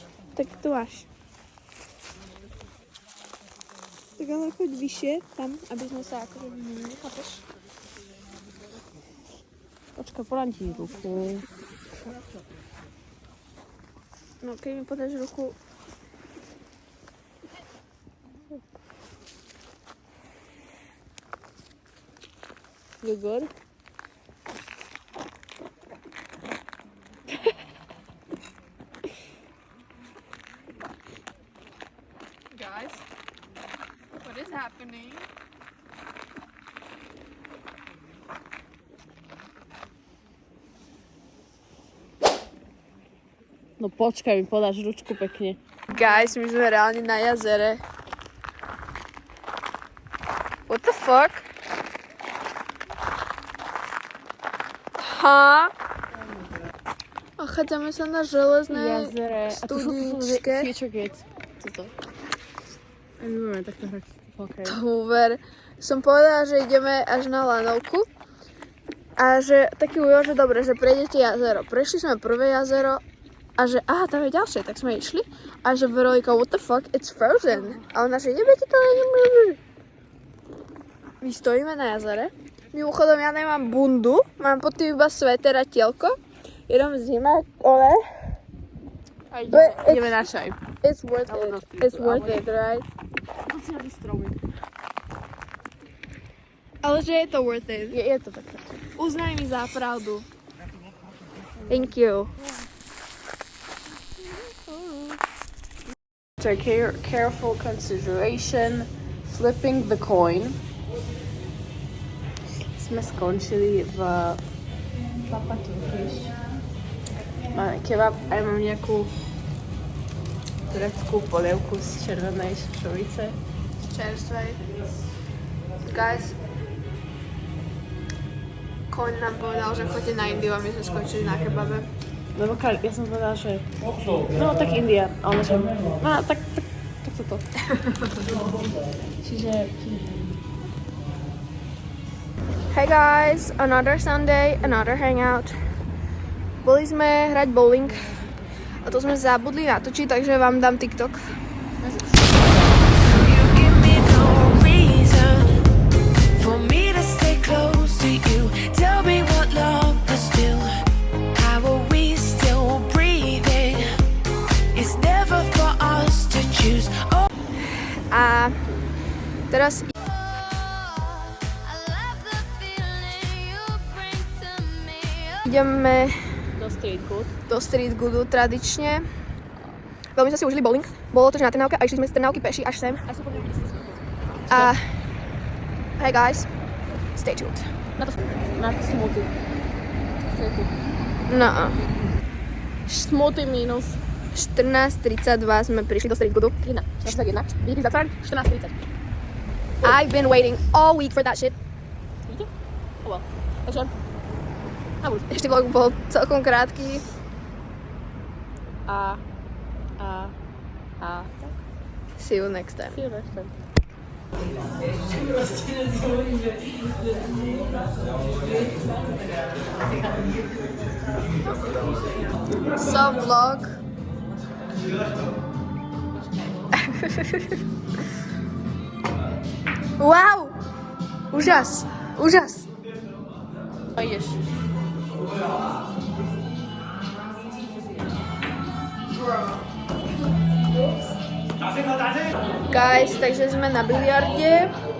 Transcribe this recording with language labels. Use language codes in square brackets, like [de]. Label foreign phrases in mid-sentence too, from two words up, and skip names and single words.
[sk] Tak tu máš. Tak ale choď vyššie tam, aby sme sa akože vymenili, chápeš? Počkaj, podám ti ruku. No keď mi podáš ruku... [en] You good? Guys, what is happening? [sk] No počkaj, mi podáš ručku pekne. Guys, my sme reálne na jazere. [en] What the fuck? Ha? [sk] Nachádzame sa na železnej studničke. Future Kids. Toto. A my budeme takto hrať hokej. Hoover. Som povedala, že ideme až na lanovku. A že taký ujo, že dobre, že prejdete jazero. Prešli sme prvé jazero a že tam je ďalšie, tak sme išli. A že Veronika, [en] what the fuck, it's frozen. [sk] A ona, že nebudete to nemôžu. My stojíme na jazere. Mimochodom, ja nemám bundu, mám pod tým iba sveter a tielko. Jedom zima, ale... Ideme na čaj. [en] It's worth it. It's worth it, right? [sk] To si na stromy. Ale že je to [en] worth it. [sk] Je to také. Uznaj mi za pravdu. [en] Thank you. Careful consideration, flipping the coin. [sk] Sme skončili v Papa Turkish. Máme kebab a ja mám nejakú tureckú polievku z červenej šošovice. Čerstvej. Guys, koň nám povedal, že chodíte na Indiu a my sme skončili na kebabe. Lebo ja som povedala, že no tak India. A ona že no tak toto. Čiže [en] Hey guys, another Sunday, another hangout. [sk] Boli sme hrať bowling a to sme zabudli natočiť, takže vám dám TikTok. [en] You give me no reason for me to stay close to you. Tell me what love is still. How are we still breathing? It's never for us to choose. Oh. [sk] A teraz ideme do street goodu tradične. Veľmi sme si užili bowling. Bolo to, že na Trnávke a išli sme z Trnávky peši až sem. [en] A hey guys, stay tuned. [sk] Na to smoothie. No. Smoothie minus 14:32 sme prišli do street goodu. 1. Vidíte zatraň? 14:30. [en] I've been waiting all week for that shit. [sk] Vidíte? [en] Oh well. [sk] Takže Ešte vlog bol celkom krátky. A [en] See you next time. See you next time. [sk] So vlog. Wow! Úžas! Úžas! A ješ. [cs] Guys, takže jsme na biliardě.